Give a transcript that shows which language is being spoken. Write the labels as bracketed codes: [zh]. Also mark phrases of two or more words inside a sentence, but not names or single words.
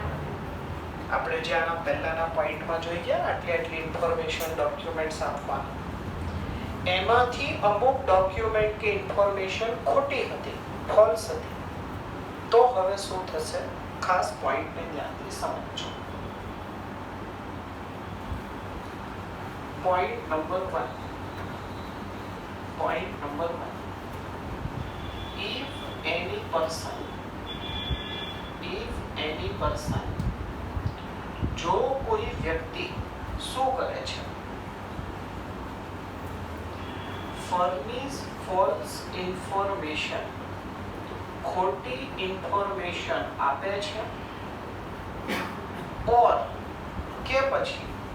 [gu] આપણે જે આના પહેલાના પોઈન્ટમાં જોઈ ગયા આટલી [en] information documents [gu] આપવાના એમાંથી અમુક ડોક્યુમેન્ટ કે ઇન્ફોર્મેશન ખોટી હતી, ફોલ્સ હતી. તો હવે શું થશે? ખાસ પોઈન્ટને ધ્યાનથી સમજો. [en] Point number 1. If any person [gu] જો કોઈ વ્યક્તિ શું કરે છે? [en] furnish false information [gu] ખોટી ઇન્ફોર્મેશન આપે છે or કે પછી